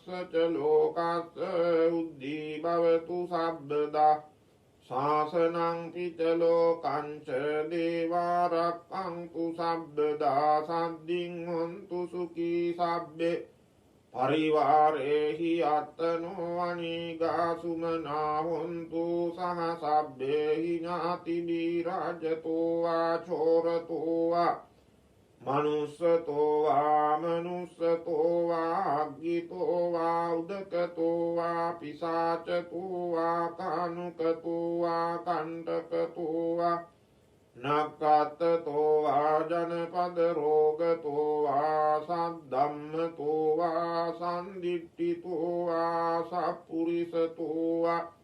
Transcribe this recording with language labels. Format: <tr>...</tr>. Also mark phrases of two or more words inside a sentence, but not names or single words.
<pi>ච ලෝකස්ස උද්ධී භවතු සබ්බදා ශාසනං පිච ලෝකං ච දේවාරක්ඛන්තු සබ්බදා සද්දින් හොන්තු සුඛී සබ්බේ පරිවාරේහි අත්තනෝ අනීගා සුමනා හොන්තු සහ සබ්බේහි ඥාති බීරජතෝ වා චෝරතෝ වා මනුස්සතෝ වා මනුස්සතෝ වා අග්ගිතෝ වා උදකතෝ වා පිසාචතෝ වා කානුකතෝ වා කණ්ඨකතෝ වා නක්කත්තතෝ වා ජනපද රෝගතෝ වා සද්ධම්මතෝ වා සන්දිට්ඨිතෝ වා සප්පුරිසතෝ වා</pi>